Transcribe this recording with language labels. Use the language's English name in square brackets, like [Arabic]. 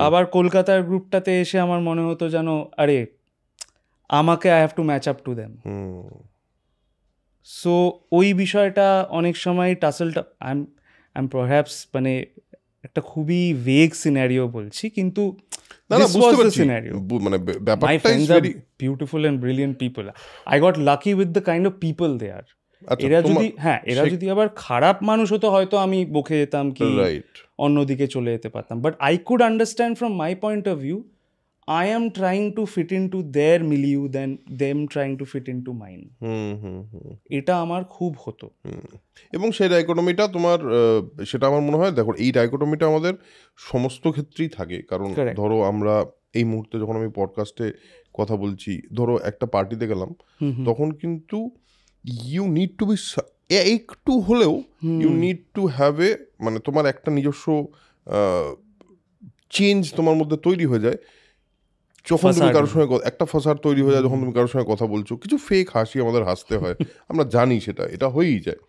[Bangla] আবার কলকাতার গ্রুপটাতে এসে আমার মনে হতো যেন আরে আমাকে [English] I have to match up to them. [Bangla] So ওই বিষয়টা অনেক সময় টাসেলটা [English] I am perhaps, [Bangla] মানে একটা খুবই ভেগ সিনারিও বলছি, কিন্তু [English] this was the scenario. My friends are beautiful and brilliant people. I got lucky with the kind of people they are. [Bangla] আচ্ছা, এরা যদি এরা যদি আবার খারাপ মানুষ হতো হয়তো আমি বকে যেতাম কি [English] right, [Bangla] অন্যদিকে চলে যেতে পারতাম, [English] But I could understand from my point of view I am trying to fit into their milieu than them trying to fit into mine. [Bangla] এটা আমার খুব হতো। এবং সেই ডাইকোটমিটা তোমার সেটা আমার মনে হয়, দেখো এই ডাইকোটমিটা আমাদের সমস্ত ক্ষেত্রেই থাকে, কারণ ধরো আমরা এই মুহূর্তে যখন আমি পডকাস্টে কথা বলছি, ধরো একটা পার্টিতে গেলাম, তখন কিন্তু [English] you need to be [Bangla] একটু হলেও [English] you need to have a, [Bangla] মানে তোমার একটা নিজস্ব চেঞ্জ তোমার মধ্যে তৈরি হয়ে যায় যখন তুমি কারোর সঙ্গে একটা ফাসাদ তৈরি হয়ে যায় যখন তুমি কারোর সঙ্গে কথা বলছো, কিছু ফেক হাসি আমাদের হাসতে হয়, আমরা জানি সেটা, এটা হয়েই যায়।